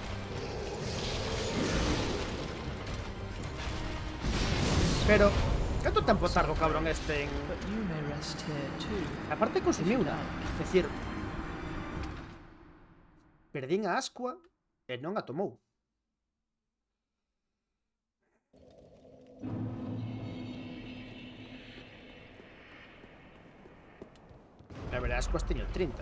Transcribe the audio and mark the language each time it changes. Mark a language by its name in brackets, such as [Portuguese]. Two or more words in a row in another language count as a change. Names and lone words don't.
[Galician] Pero, canto tan potardo, cabrón, este en... [English] But you may rest here too. [Galician] Aparte consumiu una. É dicir, perdín a ascua e non a tomou. A ver, ascuas teño 30.